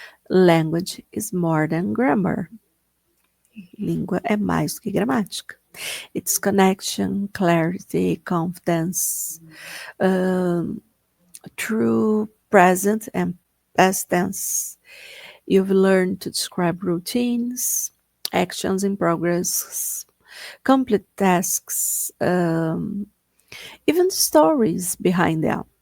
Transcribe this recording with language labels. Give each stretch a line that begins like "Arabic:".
English: Language is more than grammar.
Portuguese: Língua é mais do que gramática.
English: It's connection, clarity, confidence, true present and past tense. You've learned to describe routines, actions in progress, complete tasks, even stories behind them.